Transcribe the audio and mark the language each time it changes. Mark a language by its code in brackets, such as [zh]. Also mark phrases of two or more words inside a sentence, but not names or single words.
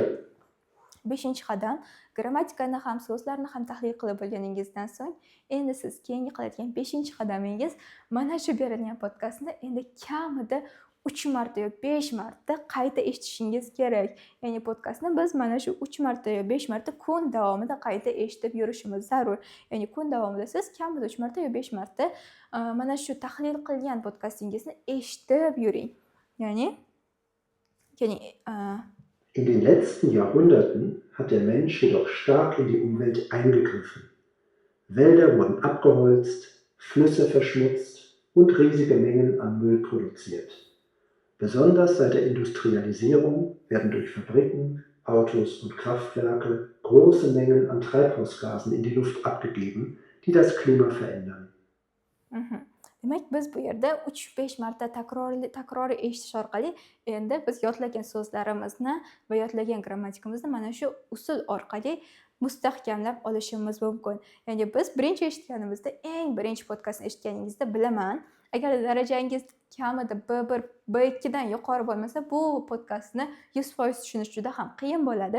[uz] 5-qadam grammatikani ham so'zlarni ham tahlil qilib bo'lganingizdan so'ng endi siz keyingi qiladigan 5-qadamingiz mana shu berilgan podkastni endi kamida 3 marta yo 5 marta qayta eshitishingiz kerak. Ya'ni podkastni biz mana shu 3 marta yo 5 marta kun davomida qayta eshitib yurishimiz zarur. Ya'ni kun davomida siz kamida 3 marta yo 5 marta mana shu tahlil qilgan podkastingizni eshitib yuring. Ya'ni keling [de] In den letzten Jahrhunderten hat der Mensch jedoch stark in die Umwelt eingegriffen. Wälder wurden abgeholzt, Flüsse verschmutzt und riesige Mengen an Müll produziert. Besonders seit der Industrialisierung werden durch Fabriken, Autos und Kraftwerke große Mengen an Treibhausgasen in die Luft abgegeben, die das Klima verändern. [uz] Demak, biz bu yerda 3-5 marta takroriy eshitish orqali endi biz yodlagan so'zlarimizni va yodlagan grammatikamizni mana shu usul orqali mustahkamlab olishimiz mumkin. Ya'ni biz birinchi eshitganimizda, eng birinchi podkastni eshitganingizda bilaman, agar darajangiz kamida B1, B2 dan yuqori bo'lmasa, bu podkastni 100% tushunish juda ham qiyin bo'ladi.